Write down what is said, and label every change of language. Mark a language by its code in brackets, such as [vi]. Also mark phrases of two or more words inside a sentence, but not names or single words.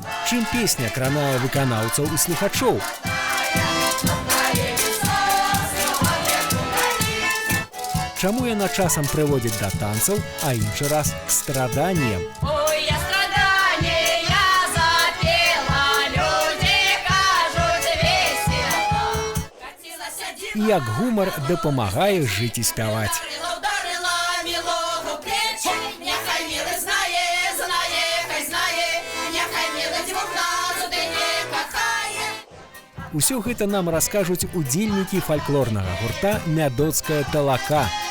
[be] Чым песня кранае выканаўцаў і слухачоў? Чаму яна часам прыводзіць да танцаў, а іншы раз к страданням? [ru] Ой, я страдание, я запела, люди кажут весело. [be] І як гумар дапамагае жыць і спяваць. Усё гэта нам раскажуць удзельнікі фальклорнага гурта «Мядоцкая талака».